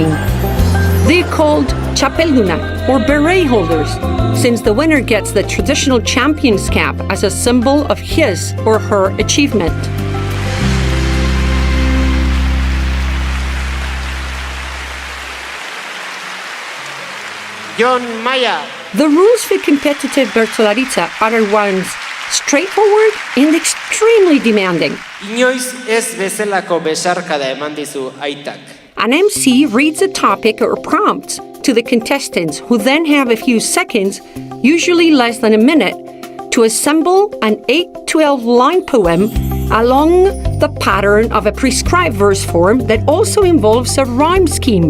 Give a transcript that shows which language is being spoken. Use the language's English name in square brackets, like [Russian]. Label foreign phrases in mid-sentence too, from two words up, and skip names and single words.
[English] They're called Chapelduna, or beret holders, since the winner gets the traditional champion's cap as a symbol of his or her achievement. John Maya. The rules for competitive Bertsolaritza are ones straightforward and extremely demanding. [Basque] Inoiz ez bezalako besarkada eman dizu aitak. [English] An MC reads a topic or prompt to the contestants, who then have a few seconds, usually less than a minute, to assemble an 8-12 line poem along the pattern of a prescribed verse form that also involves a rhyme scheme.